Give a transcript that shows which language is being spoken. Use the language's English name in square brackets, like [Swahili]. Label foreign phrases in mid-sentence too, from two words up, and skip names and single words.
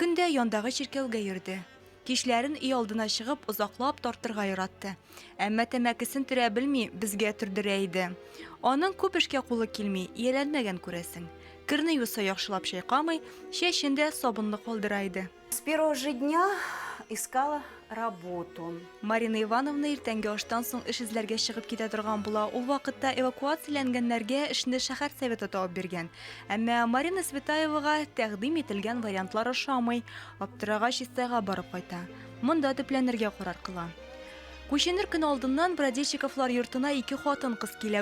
[Tatar] Көндә яндагы чиркәүгә йөрде. Кичләрен үй алдына чыгып, озаклап тартырга яратты. Әмма тәмәкесен төрә белми, безгә төрдерә иде. Аның күп эшкә кулы килми, ияләнмәгән күрәсең. Кирне юса яхшылап шайкамый, чәчендә сабынлы калдыра иде. [Russian] С первого же дня искала работу. [Tatar] Марина Ивановна иртәнге аштан соң эш эзләргә чыгып китә торган була. Ул вакытта эвакуацияләнгәннәргә эшне шәһәр советы табып биргән. Әмма Марина Светаевага тәкъдим ителгән вариантлар ошамый. Аптырагач Истайга барып кайта. Монда төпләнергә карар кыла. Күченер көн алдыннан Бродельщиковлар йортына 2 хатын-кыз килә.